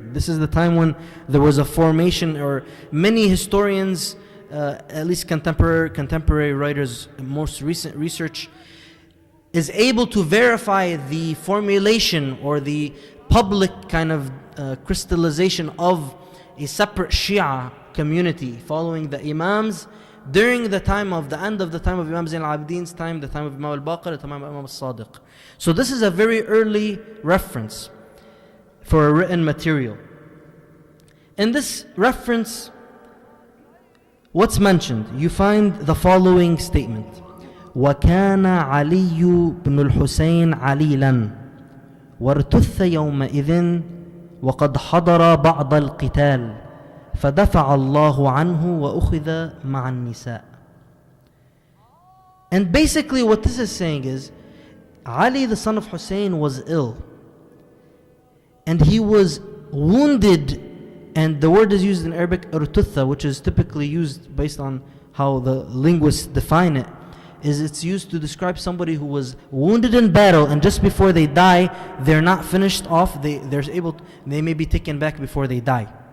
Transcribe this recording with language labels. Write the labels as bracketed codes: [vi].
[en] This is the time when there was a formation, or many historians, at least contemporary writers, most recent research is able to verify the formulation or the public kind of crystallization of a separate Shia community following the Imams during the time of the end of the time of Imam Zain al-Abidin's time, the time of Imam al-Baqir, the time of Imam al-Sadiq. So this is a very early reference for a written material. In this reference, what's mentioned? You find the following statement: [ar] وكان علي بن الحسين عليلا وارتث يومئذ وقد حضر بعض القتال فدفع الله عنه وأخذ مع النساء. [en] And basically what this is saying is, Ali the son of Hussein was ill and he was wounded, and the word is used in Arabic urtutha, which is typically used based on how the linguists define it, is it's used to describe somebody who was wounded in battle and just before they die, they're not finished off, they may be taken back before they die.